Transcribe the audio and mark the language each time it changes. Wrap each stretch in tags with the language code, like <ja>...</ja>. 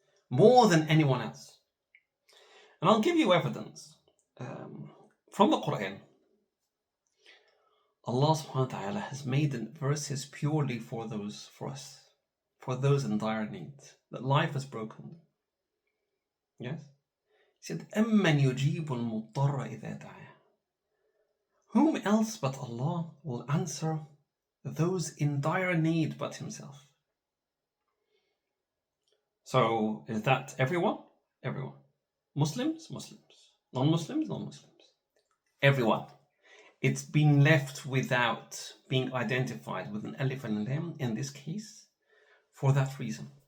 <en>More than anyone else. And I'll give you evidence from the Quran. Allah subhanahu wa ta'ala has made verses purely for us, for those in dire need, that life has broken. Yes? He said,</en> <ar>أَمَّنْ يُجِيبُ الْمُضْطَرَّ إِذَا دَعَاهُ.</ar> <en>Whom else but Allah will answer those in dire need but Himself. So is that everyone? Everyone. Muslims? Muslims. Non-Muslims? Non-Muslims. Everyone. It's been left without being identified with an alif and lam in this case for that reason.</en>